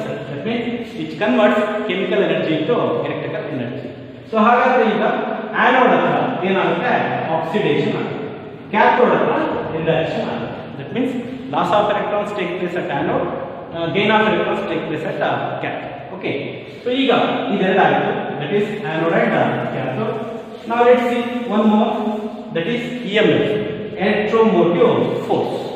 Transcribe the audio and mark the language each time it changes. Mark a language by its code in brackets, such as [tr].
[en] That means which converts chemical energy into electrical energy. [kn] So ಹಾಗಾದ್ರೆ ಈಗ anode ಹತ್ರ ಏನಾಗುತ್ತೆ, ಆಕ್ಸಿಡೇಷನ್ ಆಗುತ್ತೆ. ಕ್ಯಾಥೋಡ್ ಹತ್ರ ರಿಡಕ್ಷನ್ ಆಗುತ್ತೆ. [en] That means loss of electrons take place at anode, gain of electrons take place at cathode. Okay, so [kn] ಈಗ ಇದೆಲ್ಲ ಆಯಿತು, [en] that is anode and cathode. Now let's see one more, that is EMF, electromotive force.